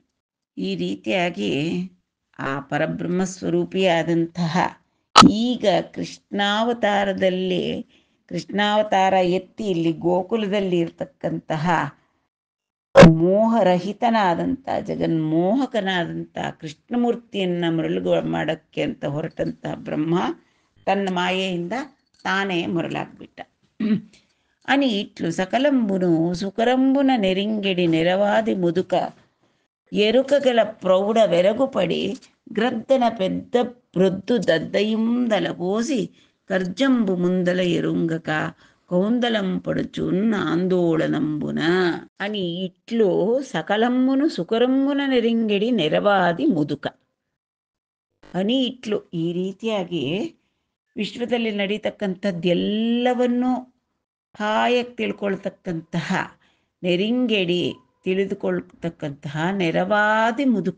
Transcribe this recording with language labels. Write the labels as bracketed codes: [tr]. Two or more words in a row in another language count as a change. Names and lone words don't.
[kn] ಈ ರೀತಿಯಾಗಿ ಆ ಪರಬ್ರಹ್ಮ ಸ್ವರೂಪಿಯಾದಂತಹ ಈಗ ಕೃಷ್ಣಾವತಾರ ಎತ್ತಿ ಇಲ್ಲಿ ಗೋಕುಲದಲ್ಲಿ ಇರ್ತಕ್ಕಂತಹ ಮೋಹರಹಿತನಾದಂಥ ಜಗನ್ಮೋಹಕನಾದಂಥ ಕೃಷ್ಣಮೂರ್ತಿಯನ್ನು ಮರಳು ಮಾಡೋಕ್ಕೆ ಅಂತ ಹೊರಟಂತಹ ಬ್ರಹ್ಮ ತನ್ನ ಮಾಯೆಯಿಂದ ತಾನೇ ಮರಳಾಗ್ಬಿಟ್ಟ. [te] అని ఇట్లు సకలంబును సుకరంబున నెరింగిడి నెరవాది ముదుక ఎరుకగల ప్రౌఢ వెరగుపడి గ్రద్దన పెద్ద ప్రొద్దు దద్దయిందలబోసి కర్జంబు ముందల ఎరుంగక కౌందలం పడుచున్న ఆందోళనంబున. అని ఇట్లు సకలంబును సుకరంబున నెరింగిడి నెరవాది ముదుక. అని ఇట్లు [kn] ಈ ರೀತಿಯಾಗಿ ವಿಶ್ವದಲ್ಲಿ ನಡೀತಕ್ಕಂಥದ್ದೆಲ್ಲವನ್ನೂ ಹಾಯಾಗಿ ತಿಳ್ಕೊಳ್ತಕ್ಕಂತಹ, ನೆರಿಂಗೆಡಿ ತಿಳಿದುಕೊಳ್ತಕ್ಕಂತಹ [te] నెరవాది ముదుక.